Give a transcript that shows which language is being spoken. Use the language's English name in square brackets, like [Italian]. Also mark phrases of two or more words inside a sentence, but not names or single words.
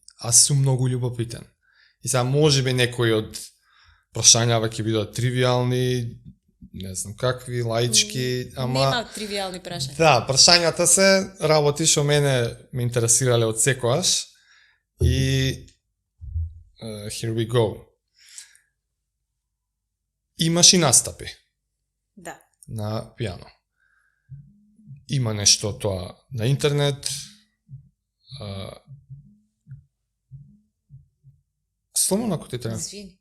[Macedonian] Аз сум многу љубопитен. И сега можеби некои од прашањава ќе бидат тривијални, не знам какви, лаички, ама... Нема тривијални прашања. Да, прашањата се работи што мене ме интересирале од секојаш. [English] И here we go. [Macedonian] Имаш и настапи. Да. На пијано. Има нешто тоа на интернет. Сломно ако ти треба. Извини.